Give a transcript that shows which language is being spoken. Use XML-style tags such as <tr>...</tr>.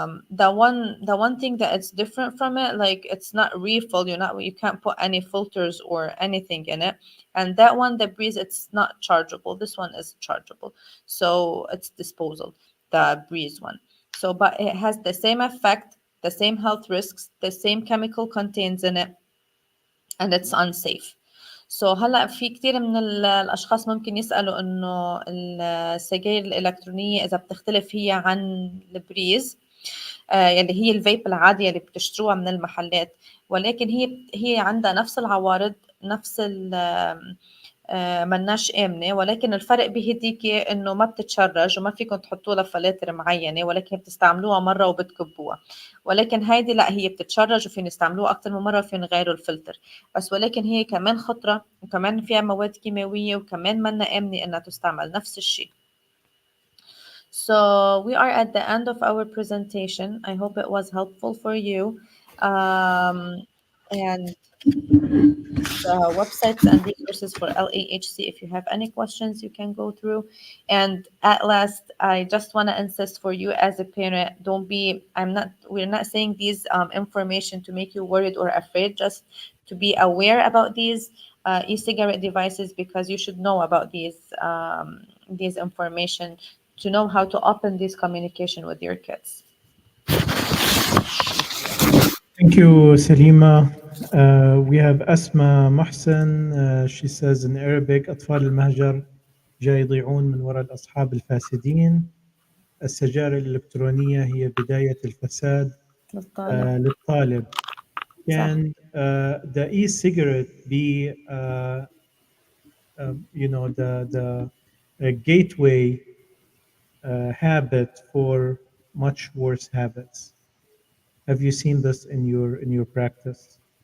<en>The one thing that it's different from it, like it's not refill, you can't put any filters or anything in it. And that one, the breeze, it's not chargeable. This one is chargeable, so it's disposal, the breeze one. So but it has the same effect, the same health risks, the same chemical contains in it, and it's unsafe.</en> <ar>So هلا في كتير من الأشخاص ممكن يسألوا إنه السجاير الإلكترونية إذا بتختلف هي عن البريز، يلي هي الفيب العادية اللي بتشتروها من المحلات، ولكن هي عندها نفس العوارض، نفس مناش آمنة، ولكن الفرق بهديك إنه ما بتتشرج وما فيكم تحطوا لها فلاتر معينة، ولكن بتستعملوها مرة وبتكبوها. ولكن هيدي لا، هي بتتشرج وفين يستعملوها أكتر من مرة وفين يغيروا الفلتر بس، ولكن هي كمان خطرة وكمان فيها مواد كيماوية وكمان منا آمنة إنها تستعمل نفس الشيء.</ar> <en>So we are at the end of our presentation. I hope it was helpful for you. And the websites and resources for LAHC. If you have any questions, you can go through. And at last, I just want to insist for you as a parent, we're not saying these information to make you worried or afraid, just to be aware about these e-cigarette devices, because you should know about these information to know how to open this communication with your kids. Thank you, Salima. We have Asma Mohsen. She says in Arabic,</en> <ar>أطفال المهجر جاي يضيعون من وراء الأصحاب الفاسدين. السجائر الإلكترونية هي بداية الفساد للطالب.</ar> <en>Can the e-cigarette be, the gateway habit for much worse habits? Have you seen this in your practice?</en>